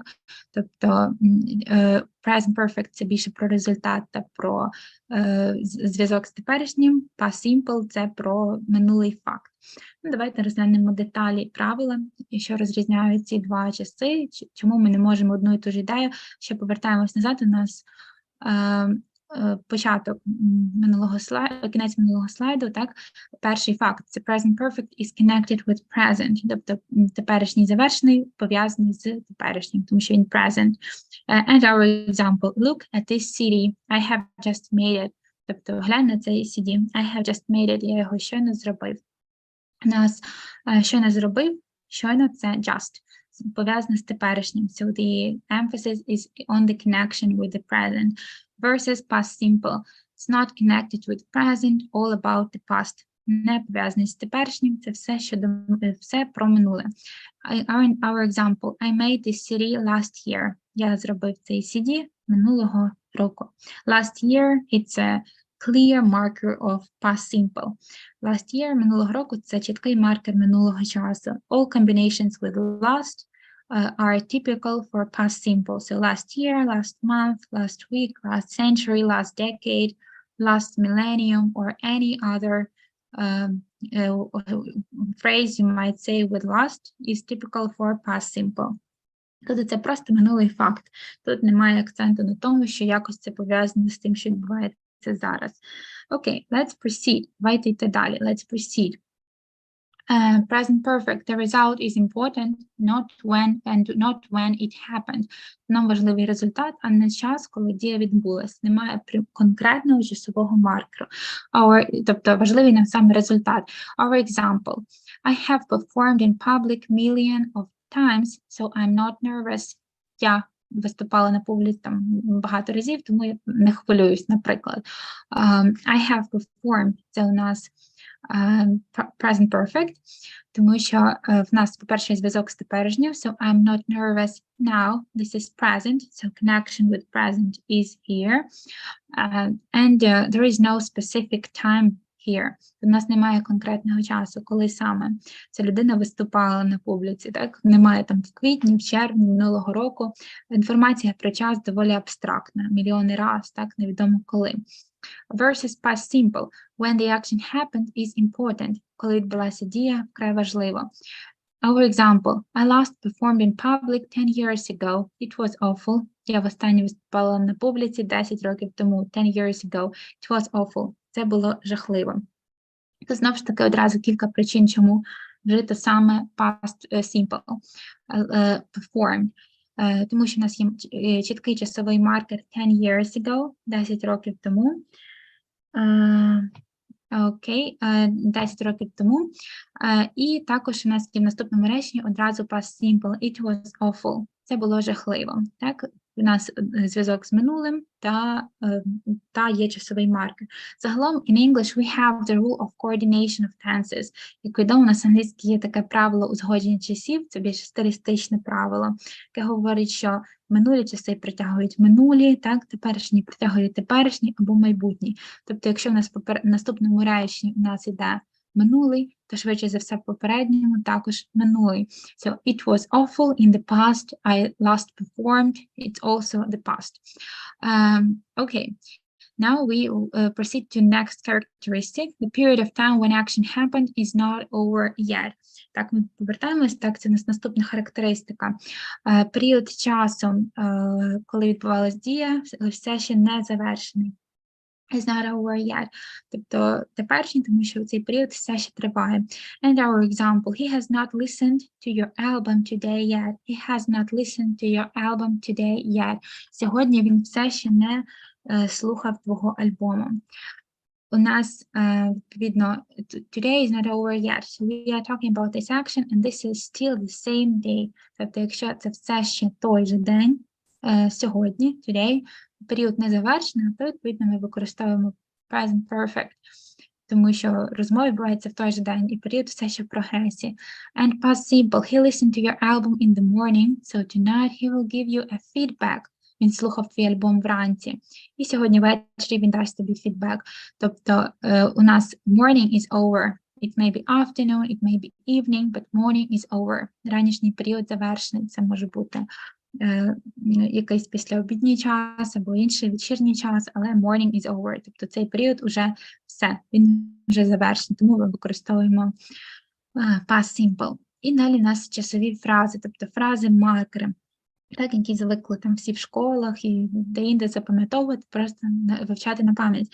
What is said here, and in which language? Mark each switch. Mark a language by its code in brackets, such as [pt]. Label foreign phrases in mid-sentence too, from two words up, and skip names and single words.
[uk] Тобто [en] present perfect [uk] – це більше про результат та про зв'язок з теперішнім, [en] past simple [uk] – це про минулий факт. Ну, давайте розглянемо деталі правила, що розрізняють ці два часи, чому ми не можемо одну і ту ж ідею. Ще повертаємось назад, у нас початок кінець минулого слайду, так? Перший факт – це [en] present perfect is connected with present, [uk] тобто теперішній завершений пов'язаний з теперішнім, тому що він present. [en] And our example, look at this CD, I have just made it. [uk] Тобто глянь на цей CD, [en] I have just made it, [uk] я його щойно зробив. Нас щойно зробив, щойно це just, пов'язано з теперішнім. [en] So the emphasis is on the connection with the present versus past simple. It's not connected with present, all about the past. [uk] Не пов'язаний з теперішнім, це все про минуле. [en] Our example, I made this CD last year. [uk] Я зробив цей CD минулого року. [en] Last year, it's a clear marker of past simple. Last year, [uk] минулого року, це чіткий маркер минулого часу. [en] All combinations with last are typical for past simple. So last year, last month, last week, last century, last decade, last millennium, or any other phrase you might say with last is typical for past simple. [uk] Тобто це просто минулий факт. Тут немає акценту на тому, що якось це пов'язано з тим, що відбувається зараз. Окей, [en] let's proceed. [uk] Давайте йти далі. [en] Let's proceed. Present perfect. The result is important, not when it happened. [uk] Нам важливий результат, а не час, коли дія відбулась. Немає конкретного часового маркеру. Тобто важливий нам саме результат. [en] Our example. I have performed in public million of times, so I'm not nervous. [uk] Я виступала на публіці там багато разів, тому я не хвилююсь, наприклад. [en] I have performed. [uk] Це у нас [en] present perfect, [uk] тому що в нас, по-перше, зв'язок з теперішнім, [en] so I'm not nervous now, this is present, so connection with present is here, and there is no specific time here. [uk] У нас немає конкретного часу, коли саме ця людина виступала на публіці, так? Немає там в квітні, в червні минулого року. Інформація про час доволі абстрактна, мільйони раз, так, невідомо коли. [en] Versus past simple. When the action happened is important. [uk] Коли відбулася дія, вкрай важливо. [en] Our example. I last performed in public 10 years ago. It was awful. [uk] Я востаннє виступала на публіці 10 років тому. [en] 10 years ago. It was awful. [uk] Це було жахливо. Це знову ж таки одразу кілька причин, чому вжито саме [en] past simple. [uk] Performed. Тому що в нас є чіткий часовий маркер [en] 10 years ago, [uk] 10 років тому. Окей, 10 років тому. І також у нас є в наступному реченні одразу [en] past simple. It was awful. [uk] Це було жахливо. Так? У нас зв'язок з минулим та є часовий маркер. Загалом, [en] in English, we have the rule of coordination of tenses. [uk] Як відомо, у нас англійській є таке правило узгодження часів, це більш стилістичне правило, яке говорить, що минулі часи притягують минулі, так, теперішні притягують теперішні або майбутні. Тобто, якщо в нас в наступному реченні у нас іде минулий, то швидше за все в попередньому також минулий. [en] So, it was awful in the past, I last performed, it's also the past. Okay, now we proceed to next characteristic. The period of time when action happened is not over yet. [uk] Так, ми повертаємось, так, це у нас наступна характеристика. Період часу, коли відбувалась дія, все ще не завершений. [en] Is not over yet. [uk] Тобто теперішній, тому що цей період все ще триває. [en] And our example, he has not listened to your album today yet. He has not listened to your album today yet. [uk] Sьогодні він все ще не слухав твого альбому. У нас, відповідно, [en] today is not over yet. So we are talking about this action and this is still the same day. [uk] Тобто, якщо це все ще той же день, сьогодні, today, період не завершений, то, відповідно, ми використовуємо [en] present perfect, [uk] тому що розмова відбувається в той же день, і період все ще в прогресі. [en] And past simple, he listened to your album in the morning, so tonight he will give you a feedback. [uk] Він слухав твій альбом вранці. І сьогодні ввечері він дасть тобі фідбек. Тобто у нас [en] morning is over. It may be afternoon, it may be evening, but morning is over. [uk] Ранішній період завершений. Це може бути якийсь післяобідній час або інший вечірній час, але [en] morning is over. [uk] Тобто цей період уже все, він вже завершений, тому ми використовуємо [en] past simple. [uk] І далі у нас часові фрази, тобто фрази-маркери, так, які звикли там всі в школах і де-інде запам'ятовувати, просто вивчати на пам'ять.